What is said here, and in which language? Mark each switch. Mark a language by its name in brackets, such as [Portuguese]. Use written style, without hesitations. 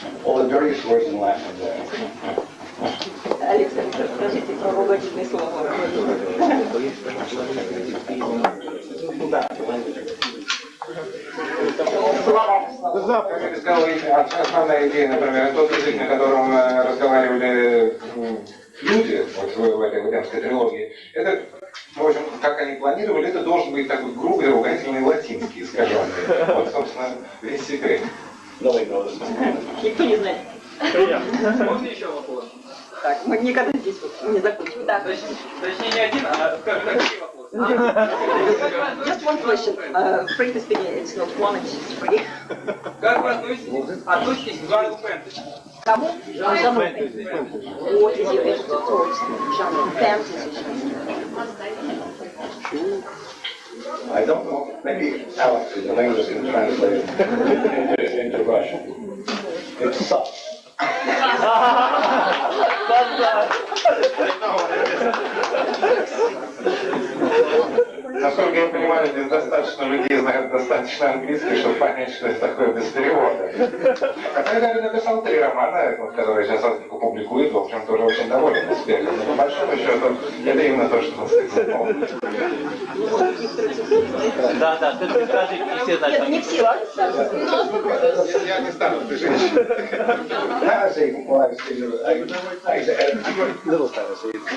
[English] All the various words in Latin there. [Russian] Александр, скажите про ругательные слова. Как я сказал, основная идея, например, тот язык, на котором разговаривали люди вот в этой эдемской трилогии, это, в общем, как они планировали, это должен быть такой грубый, ругательный латинский, искаженный. Вот, собственно, весь секрет. Никто не знает. Можно еще вопрос? Так, мы никогда здесь не закончим. Да. Точнее, не один, а какие вопросы? [English] Just one question. Frankly speaking, it's not one, it's just three. [Russian] Как вы относитесь к жанру фэнтези? Кому? Жанру фэнтези. [English] What is your attitude towards genre fantasy? I don't know, maybe Alex is an English can translate it into Russian. It sucks. [Russian] Насколько я понимаю, здесь достаточно людей знают достаточно английский, чтобы понять, что это такое без перевода. Хотя я даже написал 3 романа, которые сейчас Азбука публикует, в общем, тоже очень доволен успехом. Но по большому счету, это именно то, что он сказал. Да, все-таки скажите, не все знают. Нет, не все. Я не стану спешить. [English] Fantasy, well, I say, little fantasy.